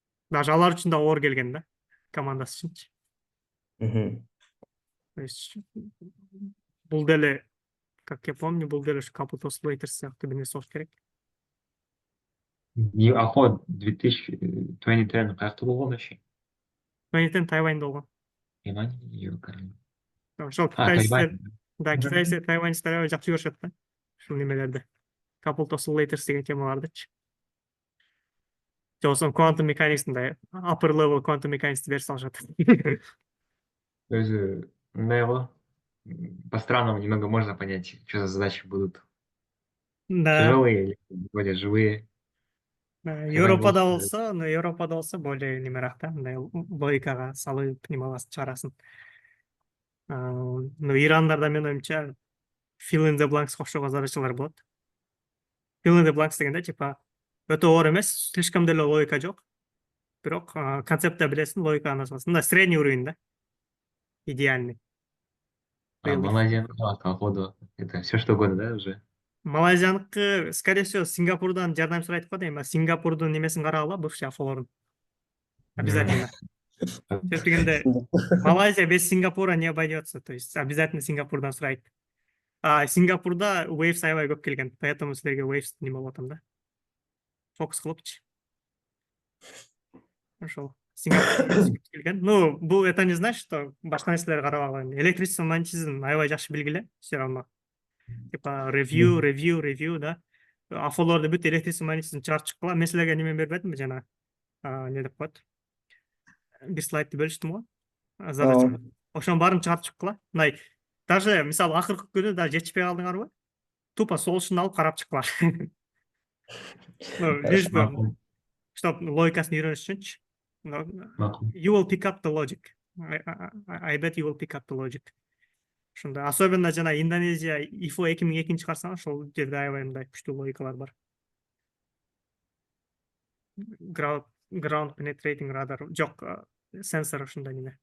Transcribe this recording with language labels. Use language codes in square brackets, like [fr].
[ky] Даже алар үчүн да оор келген да, командасы үчүнчү. Мгм. То есть бул деле, [ru] как я помню, [ky] бул деле ушу [en] coupled oscillators [ky] сыяктуу бир нерсе болуш керек. APhO 2010 каякта болгон вообще? Тайваньда болгон. [ru] Тайвань? Ёкарный. [ky] Ошол Тайвань. китайцтер, да, китайцтер, тайваньцтер аябай жакшы көрүшөт да. Ушул немелерди. Coupled oscillators деген темалардычы. Болсо quantum mechanics'ында upper level quantum mechanics'ты берип салышат. Өзү мындай го. [ru] По-странному немного можно понять, что за задачи будут. Да, Тяжелые или более живые. [ky] Тайвань Европада болсо, болсо, но Европада болсо более немерак да, мындай логикага салып немаласын чыгарасын. Но Ирандарда менин оюмча [en] fill in the blanks [ky] окшогон задачалар болот. Fill in the blanks дегенде типа өтө оор эмес, слишком деле логика жок. Бирок концептти билесиң, логиканы жазасың. [ru] Мындай средний уровень да. Идеальный. А Малайзия, походу, это все что угодно, да, уже? [ky] Малайзияныкы, скорее всего, Сингапурдан жардам сурайт го дейм. Сингапурдун немесин карагыла, бывший APhO'лорун. Обязательно. Сөз дегенде, [ru] Малайзия без Сингапура не обойдется. [ky] То есть обязательно Сингапурдан сурайт. А Сингапурда Waves аябай көп келген. Поэтому силерге Waves неме болуп атам да. Фокус кылыпчы. Ошол. Сингапур келген. Ну, бул [ru] это не значит, что [ky] башка нерселерди карап алган. Электричество, магнетизм аябай жакшы белгиле, [ru] все равно. [ky] Типа ревью, да. APhO'лорду бүт электричество, магнетизм чыгарып чыккыла. Мен силерге неме бербедимби жана? Не деп коет? Бир слайдты бөлүштүм го. Задача. Ошонун баарын чыгарып чыккыла. Мындай даже мисалы акыркы күнү да жетишпей калдыңарбы? Тупо солушун алып карап чыккыла. [ru] Ну, лишь бы, чтоб [ky] логикасын үйрөнүш үчүнчү. [en] You will pick up the logic. I bet you will pick up the logic. [ky] Ошондой, особенно жана Индонезия APhO 2002 чыгарсаң, ошол жерде аябай мындай күчтүү логикалар бар. Ground penetrating radar, жок, сенсор ушундай неме.